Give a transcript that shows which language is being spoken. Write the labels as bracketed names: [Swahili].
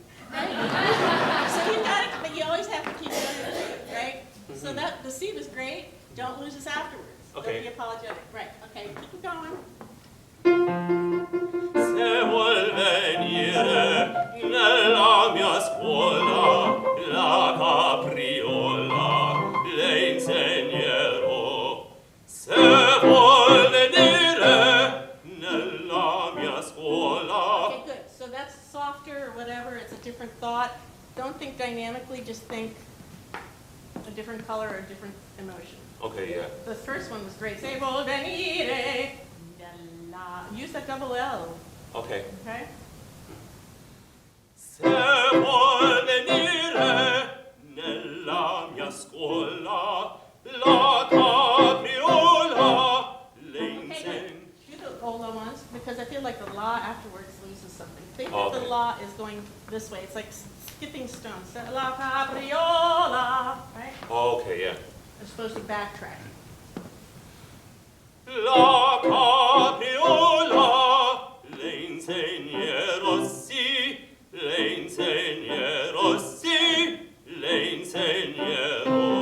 [English] Right? So you got it, but you always have to keep going with it, right? So that the C was great. Don't lose us afterwards. Okay. Don't be apologetic. Right. Okay. Keep it going. [Italian] Se vuol venire nella mia scuola la capriola le insegnerò. Se vuol venire nella mia scuola. [English] Okay. Good. So that's softer or whatever. It's a different thought. Don't think dynamically. Just think a different color or a different emotion. Okay, yeah. The first one was great. [Italian] Se vuol venire. [English] Use that double L. Okay. Okay. [Italian] Se vuol venire nella mia scuola la capriola le [English] Okay, [Italian] insegnerò. [English] good. Do the ola ones because I feel like the la afterwards loses something. Think Oh, that the okay. la is going this this way. It's like skipping stones. [Italian] La capriola, right? [English] Okay, yeah. You're supposed to backtrack. [Italian] La capriola, le insegnerò sì, le insegnerò sì, le insegnerò.